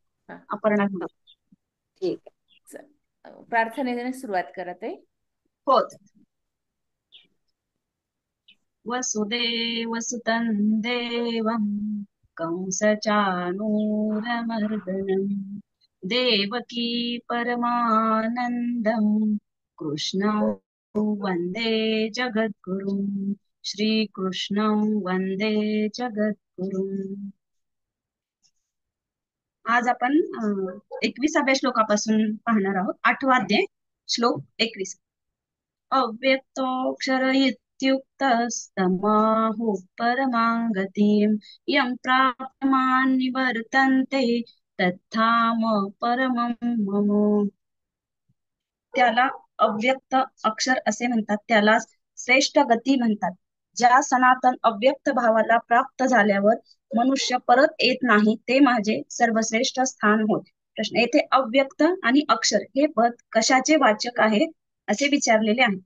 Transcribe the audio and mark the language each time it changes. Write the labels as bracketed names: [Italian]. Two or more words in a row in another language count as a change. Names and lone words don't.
[Marathi] हा. अपर्णा हो, घुले. ठीक आहे. चल. प्रार्थनेने सुरुवात करत आहे. हो. [Sanskrit] वसुदेवसुतं देवं कंसचाणूरमर्दनं देवकी परमानन्दं कृष्णं वन्दे जगद्गुरुं श्रीकृष्णं वन्दे जगद्गुरुम्. [Marathi] आज आपण 21व्या श्लोकापासून पाहणार आहोत. 8वा अध्याय, श्लोक 21. [Sanskrit] अव्यक्तोऽक्षर इत्युक्तस्तमाहुः परमां गतिम् यं प्राप्तमान् निवर्तन्ते तत्धाम परमं मम. [Marathi] त्याला अव्यक्त अक्षर असे म्हणतात, त्याला श्रेष्ठ गती म्हणतात. ज्या सनातन अव्यक्त भावाला प्राप्त झाल्यावर मनुष्य परत येत नाही, ते माझे सर्वश्रेष्ठ स्थान होय. प्रश्न, येथे अव्यक्त आणि अक्षर हे पद कशाचे वाचक आहे असे विचारलेले आहे.